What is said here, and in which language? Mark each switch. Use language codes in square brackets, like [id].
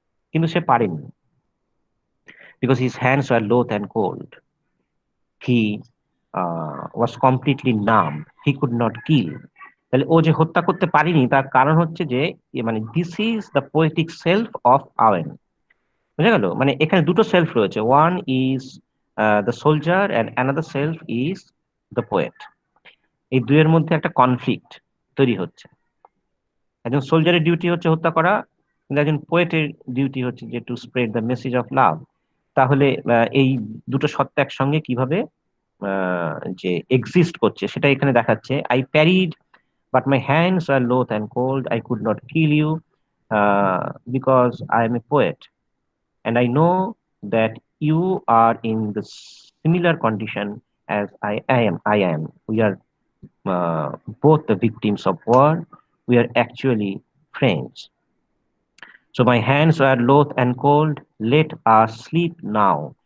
[bn] কিন্তু সে পারেনি, [en] because his hands were loath and cold. He was completely numb. He could not kill. [bn] তাহলে ও যে হত্যা করতে পারেনি তার কারণ হচ্ছে যে মানে [en] This is the poetic self of Owen. [bn] বুঝা গেল? মানে এখানে দুটো সেলফ রয়েছে, [en] One is the soldier and another self is the poet. [bn] এই দুইয়ের মধ্যে একটা কনফ্লিক্ট তৈরি হচ্ছে। একজন সোলজারের ডিউটি হচ্ছে হত্যা করা, কিন্তু একজন পোয়েটের ডিউটি হচ্ছে যে [en] To spread the message of love. [bn] তাহলে এই দুটো সত্তা একসঙ্গে কিভাবে যে এক্সিস্ট করছে সেটা এখানে দেখাচ্ছে। [en] I parried, but my hands are loath and cold, I could not kill you because I am a poet, and I know that you are in the similar condition as I am. We are both the victims of war. We are actually friends. So my hands were loath and cold. Let us sleep now.